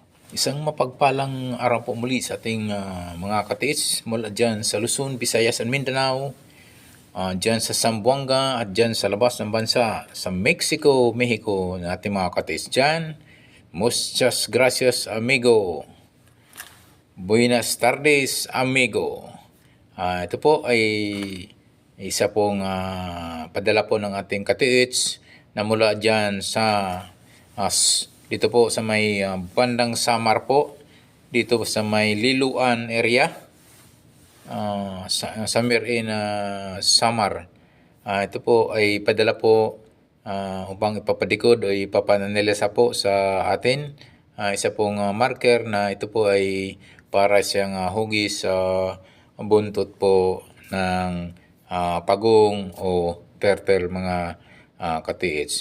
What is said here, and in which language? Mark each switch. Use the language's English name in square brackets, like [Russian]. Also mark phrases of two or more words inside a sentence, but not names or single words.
[Filipino] Isang mapagpalang araw po muli sa ating mga katiits mula dyan sa Luzon, Visayas at Mindanao, dyan sa Zamboanga at dyan sa labas ng bansa, sa Mexico, Mexico na ating mga katiits dyan. [Spanish] Muchas gracias amigo. Buenas tardes amigo. [Filipino] Ito po ay isa pong padala po ng ating katiits na mula dyan sa dito po sa may bandang Samar po, dito sa may Liluan area, [English] somewhere in Samar. [Filipino] Ito po ay padala po upang ipapadikod o ipapananilisa po sa atin. Isa pong marker na ito po ay para siyang hugis sa buntot po ng pagong o turtle mga katiits.